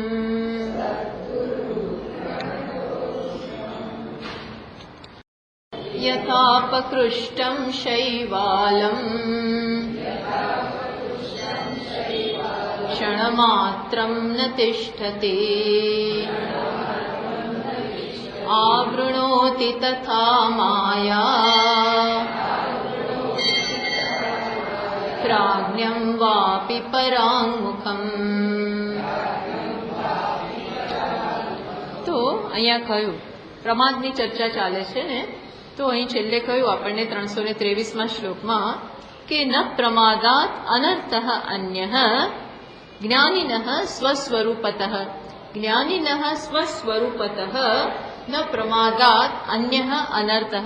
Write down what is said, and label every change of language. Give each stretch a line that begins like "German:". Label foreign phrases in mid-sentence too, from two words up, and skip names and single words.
Sanskrit: यथापकृष्टं शैवालम् क्षणमात्रं न तिष्ठति आवृणोति तथा माया प्राज्ञं वापि पराङ्मुखम्।
Gujarati: તો અહીંયા કહ્યું પ્રમાદની ચર્ચા ચાલે છે ને, તો અહીં છેલ્લે કહ્યું આપણને 323માં શ્લોકમાં કે
Sanskrit: न प्रमादात् अनर्थः अन्यः ज्ञानिनः स्वस्वरूपतः ज्ञानिनः स्वस्वरूपतः न प्रमादात् अन्यः अनर्थः।